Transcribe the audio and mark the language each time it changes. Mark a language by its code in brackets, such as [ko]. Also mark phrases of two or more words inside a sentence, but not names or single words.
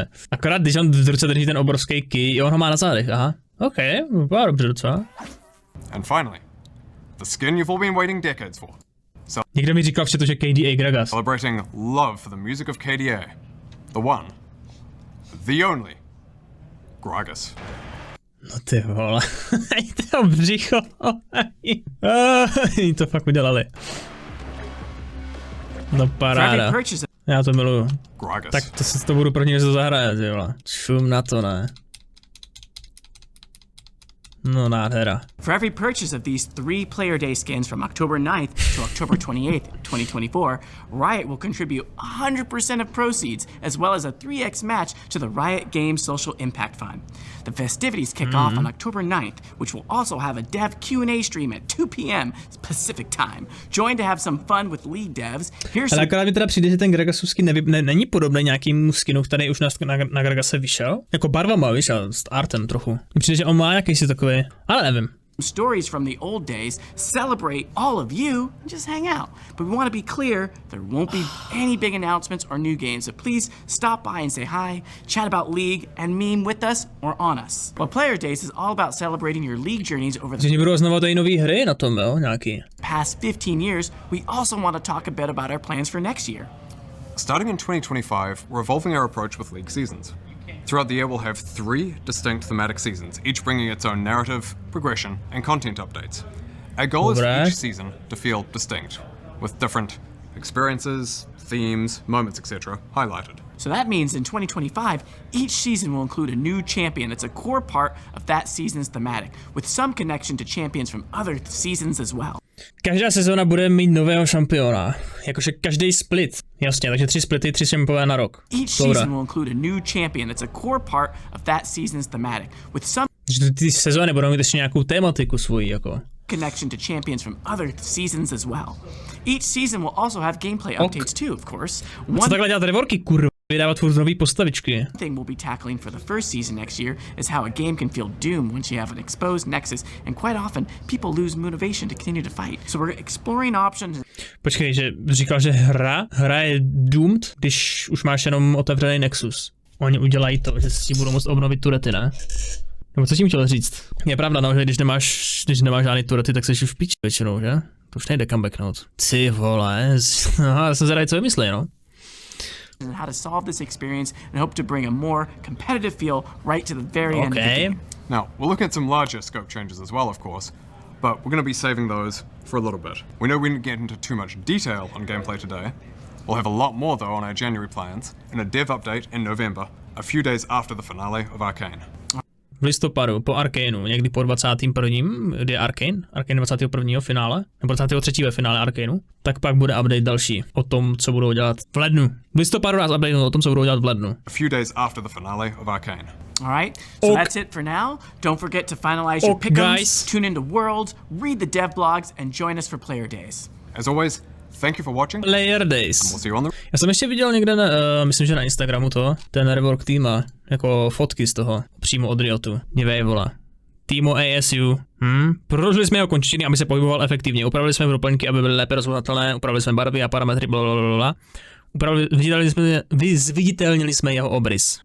[cs] Akorát když on v ruce drží ten obrovský key, on ho má na zádech, aha. OK, vypadá dobře docela. [en] and finally, the skin you've all been waiting decades for. [cs] Někdo mi říkal vše to, že KDA Gragas. [en] Celebrating love for the music of KDA. The one, the only, Gragas. [cs] No ty vole. To břicho. Oni to fakt udělali. No [en] For every [cs] paráda. [en] purchase [cs] Já to miluju. Gragas. Tak to budu pro ně zahraje, ty vole. Šum na to, ne. No nádhera. [en] For every purchase of these 3 Player Day skins from October 9th to October 28th, 2024, Riot will contribute 100% of proceeds, as well as a 3x match to the Riot Games Social Impact Fund. The festivities kick off on October 9th, which will also have a dev Q&A stream at 2 p.m. Pacific time. Join to have some fun with League devs. Here's [cs] Ale [en] some [cs] akorát mi teda přijde, že ten Gragasův skin není podobný nějakým skinu, který už na Gragase vyšel. Jako barvama, víš, a s artem trochu. Mně přijde, že on má jakýsi takový, ale nevím. [en] stories from the old days, celebrate all of you, and just hang out. But we want to be clear, there won't be any big announcements or new games, so please stop by and say hi, chat about League, and meme with us or on us. Well, Player Days is all about celebrating your League journeys over the [cs] Že budou znovu tady nový hry na tom, jo, nějaký. [en] past 15 years. We also want to talk a bit about our plans for next year. Starting in 2025, we're evolving our approach with League seasons. Throughout the year, we'll have 3 distinct thematic seasons, each bringing its own narrative, progression, and content updates. Our goal is for [cs] Dobré. [en] each season to feel distinct, with different experiences, themes, moments, etc. highlighted. So that means in 2025, each season will include a new champion that's a core part of that season's thematic, with some connection to champions from other seasons as well. [cs] Každá sezóna bude mít nového šampiona. Jakože každý split. Jasně, takže 3 splity, 3 šampioné na rok. [en] Each season will include a new champion that's a core part of that season's thematic, with some [cs] Že ty sezóny budou mít ještě nějakou tématiku svoji, jako. [en] connection to champions from other seasons as well. Each season will also have gameplay updates too, of course. [cs] Co [en] One [cs] takhle dělat revorky, kurva? Vydávat furt nový postavičky. [en] thing we'll be tackling for the first season next year is how a game can feel doomed once you have an exposed nexus, and quite often people lose motivation to continue to fight. So we're exploring options. [cs] Počkej, že říkal, že hra je doomed, když už máš jenom otevřený Nexus. Oni udělají to, že si budou moct obnovit turety, ne? Nebo co tím chtěl říct? Je pravda, no, že když nemáš žádný turety, tak jsi v piči většinou, že? To už nejde comebacknout. Ty vole, já jsem zvědavý, co vymyslí, no. [en] And how to solve this experience and hope to bring a more competitive feel right to the very end of the Okay. game. Now, we'll look at some larger scope changes as well, of course, but we're going to be saving those for a little bit. We know we didn't get into too much detail on gameplay today. We'll have a lot more, though, on our January plans, and a dev update in November, a few days after the finale of Arcane. [cs] V listopadu, po Arcaneu, někdy po 21. kdy je Arcane 21. finále, nebo 23. ve finále Arcaneu, tak pak bude update další o tom, co budou dělat v lednu. V listopadu nás update o tom, co budou dělat v lednu. [en] A few days after the finale of Arcane. All right, so Ok. that's it for now. Don't forget to finalize your Ok, pick'ems, guys. tune into Worlds, read the dev blogs, and join us for Player Days. As always, thank you for watching. Player Days. We'll see you on the... [cs] Já jsem ještě viděl někde, myslím, že na Instagramu ten rework týma, jako fotky z toho, přímo od Riotu. Dívej, vole. Teemo ASU. Prodloužili jsme jeho končetiny, aby se pohyboval efektivně. Upravili jsme doplňky, aby byly lépe rozhodnatelné. Upravili jsme barvy a parametry, blablabla. Zviditelnili jsme jeho obrys.